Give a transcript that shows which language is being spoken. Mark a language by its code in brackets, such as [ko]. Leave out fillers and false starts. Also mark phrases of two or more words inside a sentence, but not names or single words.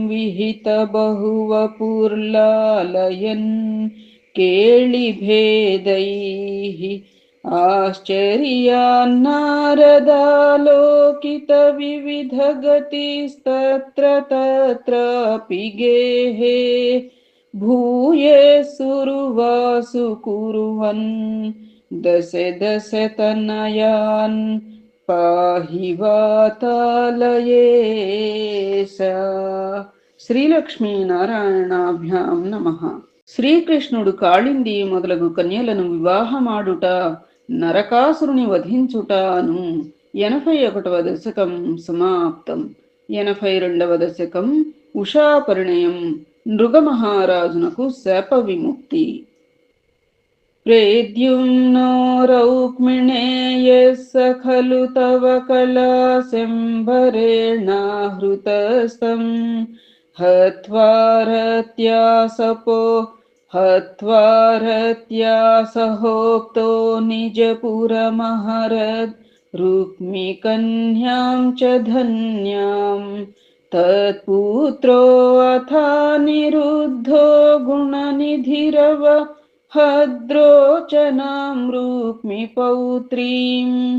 [sa] विहितबहुवपुर्लालयन् केलिभेदैः आश्चर्यान्नारदालोकितविविधगतिस्तत्र तत्रापि गेहे भूये सुरुवासु कुर्वन् दश दश तनयान् पाहि वातालयेश। శ్రీలక్ష్మీ నారాయణాభ్యాం నమః. [te] శ్రీకృష్ణుడు కాళింది మొదలగు కన్యలను వివాహమాడుట నరకాసురుని వధించుటను 81వ దశకం సమాప్తం. 82వ దశకం ఉషా పరిణయం. నృగమహారాజునకు శాప విముక్తి. [sa] प्रेद्युम्नो रौक्मिणेयः खलु तव कलाशम्भरेणाहृतस्तं हत्वा सहोक्तो निजपुरमहरद् रुक्मिकन्यां च धन्यां तत्पुत्रो अथानिरुद्धो गुणनिधिरव हद्रोचनां रुक्मिपौत्रीं